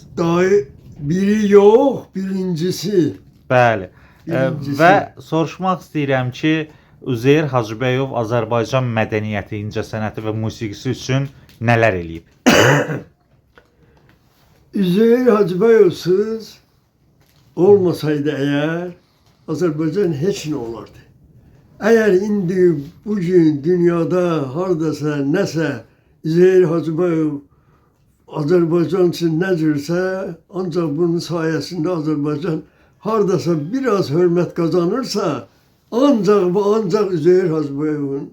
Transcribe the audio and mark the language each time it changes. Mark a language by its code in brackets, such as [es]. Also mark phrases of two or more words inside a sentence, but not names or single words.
[az] Daha biri yox, birincisi. Bəli. Birincisi. Və soruşmaq istəyirəm ki, Üzeyir Hacıbəyov Azərbaycan mədəniyyəti, incəsənəti və musiqisi üçün nələr eləyib? [tr] Üzeyir Hacıbəyovsuz olmasaydı eğer Azerbaycan hiç ne olardı? Eğer indi bugün dünyada hardasa nese Üzeyir Hacıbəyov Azerbaycan için nedirse ancak bunun sayesinde Azerbaycan hardasa biraz hürmet kazanırsa ancak Üzeyir Hacıbəyov'un